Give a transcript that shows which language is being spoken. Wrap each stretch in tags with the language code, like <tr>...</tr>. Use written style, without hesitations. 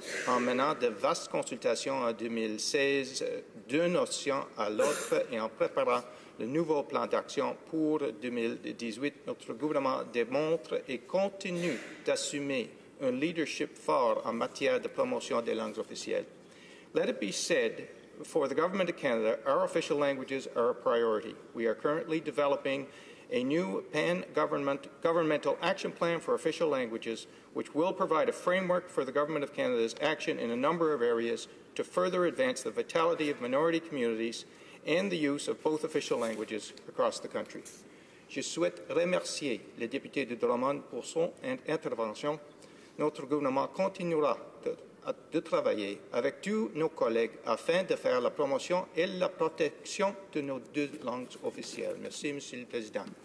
<fr>En menant de vastes consultations en 2016 d'une notion à l'autre et en préparant le nouveau plan d'action pour 2018, notre gouvernement démontre et continue d'assumer un leadership fort en matière de promotion des langues officielles.</fr> <en>Let it be said, for the Government of Canada, our official languages are a priority. We are currently developing a new pan-governmental action plan for official languages, which will provide a framework for the Government of Canada's action in a number of areas to further advance the vitality of minority communities and the use of both official languages across the country.</en> <fr>Je souhaite remercier le député de Drummond pour son intervention. Notre gouvernement continuera de travailler avec tous nos collègues afin de faire la promotion et la protection de nos 2 langues officielles. Merci, Monsieur le Président.</fr>